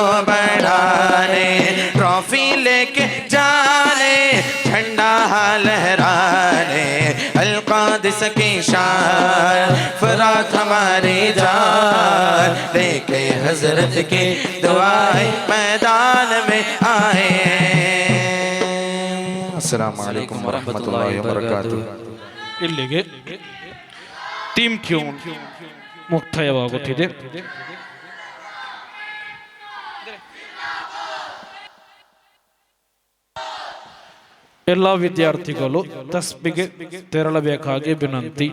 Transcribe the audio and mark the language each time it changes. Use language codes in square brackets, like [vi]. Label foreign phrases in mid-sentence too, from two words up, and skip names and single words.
[ur] بڑھانے ٹرافی لے کے جانے جھنڈا لہرانے القادسہ کی شان فرات ہماری جان لے کے حضرت کی دعائیں میدان میں آئے ہیں [ar] السلام علیکم ورحمۃ اللہ وبرکاتہ [kn] ಇಲ್ಲಿಗೆ ಟೀಮ್ ಟ್ಯೂನ್ ಮುಕ್ತಾಯವಾಗುತ್ತಿದೆ. ಎಲ್ಲ ವಿದ್ಯಾರ್ಥಿಗಳು ತಸ್ಬಿಗೆ ತೆರಳಬೇಕಾಗಿ ವಿನಂತಿ.